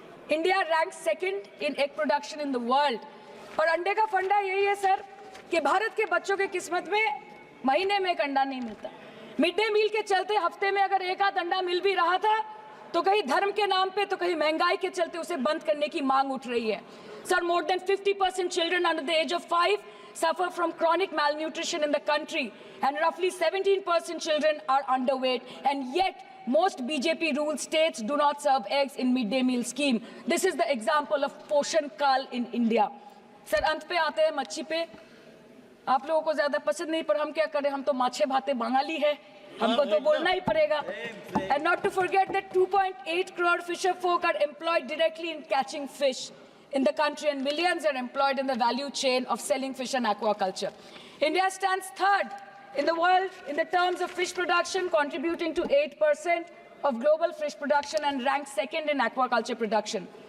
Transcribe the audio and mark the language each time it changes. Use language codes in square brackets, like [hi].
[en] India rank 2nd in egg production in the world. [hi] और अंडे का फंडा यही है सर कि भारत के बच्चों के किस्मत में महीने में एक अंडा नहीं मिलता. मिड डे मील के चलते हफ्ते में अगर एक आध अंडा मिल भी रहा था तो कहीं धर्म के नाम पे तो कहीं महंगाई के चलते उसे बंद करने की मांग उठ रही है. [en] Sir, more than 50% children under the age of 5 suffer from chronic malnutrition in the country and roughly 17% children are underweight, and yet most BJP ruled states do not serve eggs in midday meal scheme. This is the example of Poshan Kal in India. [hi] Sir, अंत पे आते हैं मच्छी पे. आप लोगों को ज्यादा पसंद नहीं, पर हम क्या करें, हम तो [bn] माछे भाते [hi] बंगाली है, हमको तो बोलना ही पड़ेगा. [en] And not to forget that 2.8 crore fisher folk are employed directly in catching fish in the country, and millions are employed in the value chain of selling fish and aquaculture. India stands third in the world in the terms of fish production, contributing to 8% of global fish production, and ranks second in aquaculture production.